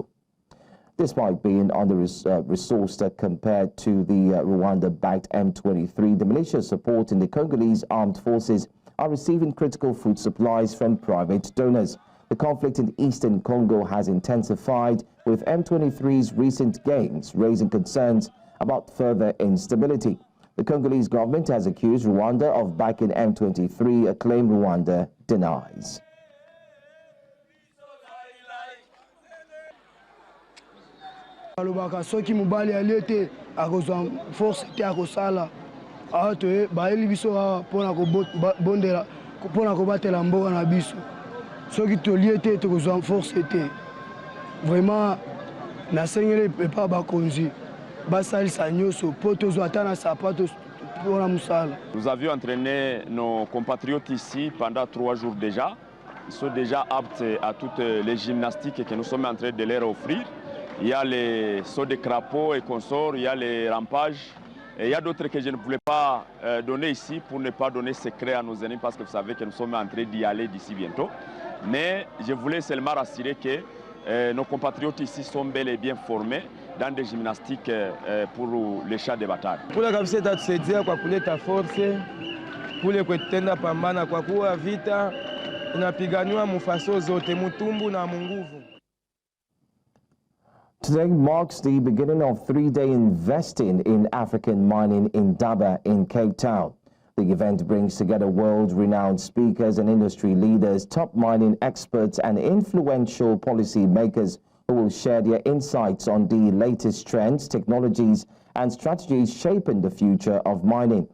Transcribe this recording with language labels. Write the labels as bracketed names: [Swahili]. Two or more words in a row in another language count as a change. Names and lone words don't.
[English] Despite being under-resourced compared to the Rwanda-backed M23, the militias supporting the Congolese armed forces are receiving critical food supplies from private donors. The conflict in eastern Congo has intensified, with M23's recent gains raising concerns about further instability. The Congolese government has accused Rwanda of backing M23, a claim Rwanda denies. [Lingala] alobaka soki mobali alete akozwa force te akosala awa toye bayeli biso awa mpona kobatela mboka na biso soki tolie te tokozwa force te vraiment nasengeli epa bakonzi basalisa nyonso mpo tozwa ata na sapato mpona mosala. [French] Nous avions entraîné nos compatriotes ici pendant 3 jours déjà. Ils sont déjà aptes à toutes les gymnastiques que nous sommes en train de leur offrir. Il y a les sauts de crapaud et consorts, il y a les rampages. Et il y a d'autres que je ne voulais pas donner ici pour ne pas donner secret à nos ennemis parce que vous savez que nous sommes en train d'y aller d'ici bientôt. Mais je voulais seulement rassurer que nos compatriotes ici sont bel et bien formés dans des gymnastiques pour les chats de bataille. [Swahili] Kule kabisa itatusaidia kwa kuleta force, kule kwetenda pambana kwa kuwa vita inapiganiwa mufaso zote mutumbu na munguvu. [English] Today marks the beginning of 3-day investing in African mining in Daba in Cape Town. The event brings together world-renowned speakers and industry leaders, top mining experts and influential policy makers who will share their insights on the latest trends, technologies and strategies shaping the future of mining.